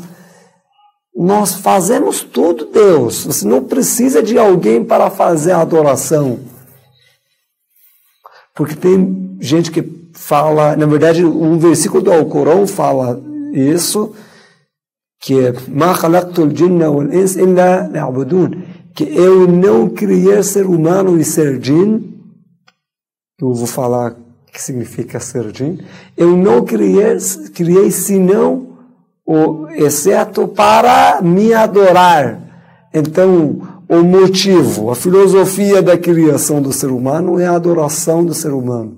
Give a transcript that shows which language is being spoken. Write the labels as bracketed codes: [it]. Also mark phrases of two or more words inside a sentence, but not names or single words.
[pt] Nós fazemos tudo, Deus. Você não precisa de alguém para fazer a adoração. Porque tem gente que fala, na verdade, um versículo do Alcorão fala isso, que é [ar] مَا خَلَقْتُ الْجِنَّ وَالْإِنسَ إِلَّا لِيَعْبُدُونَ, [pt] que eu não criei ser humano e ser jin. Eu vou falar o que significa ser jin. Eu não criei senão exceto para me adorar. Então, o motivo, a filosofia da criação do ser humano é a adoração do ser humano.